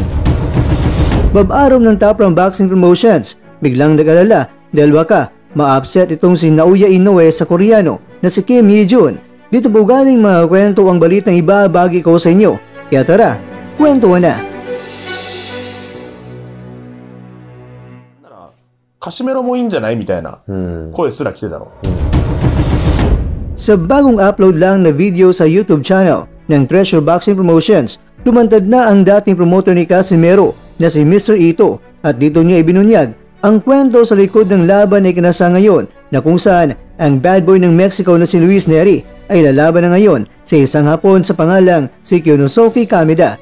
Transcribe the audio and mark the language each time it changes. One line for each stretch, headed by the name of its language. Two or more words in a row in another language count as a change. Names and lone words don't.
Filipino: Babarom ng Top Rank Boxing Promotions, biglang nag-alala dahil baka ma-upset itong si Naoya Inoue sa Koreano na si Kim Hee-jun. Dito po galing mga kwento ang balitang ibabagi ko sa inyo. Kaya tara, kwentuhan na!
Japanese: カシメロもいいんじゃないみたいな声すら来てたの。
Filipino: Sa bagong upload lang na video sa YouTube channel ng Treasure Boxing Promotions, lumantad na ang dating promoter ni Casimero na si Mr. Ito at dito niya ibinunyag ang kwento sa likod ng laban na ikinasa ngayon na kung saan ang
English: bad boy
Filipino: ng Mexico na si Luis Nery ay lalaban na ngayon sa isang Hapon sa pangalang si Kyonosuke Kameda.